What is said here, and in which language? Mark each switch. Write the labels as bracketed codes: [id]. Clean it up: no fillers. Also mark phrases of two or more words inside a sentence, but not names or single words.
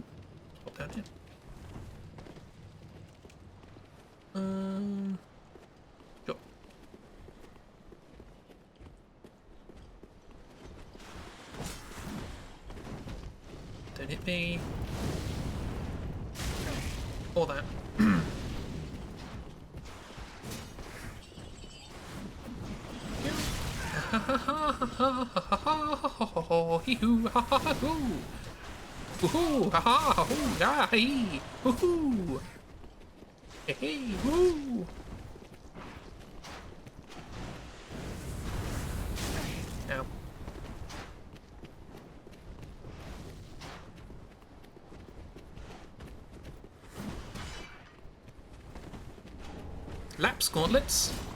[en] Pop down here. Sure. Don't hit me. Or that. Hee-hoo, ha ha ha hoo. Woohoo, ha ha ha hoo, ya hee. Woohoo. Hey, hey, woo. Ow. Lap's gauntlets.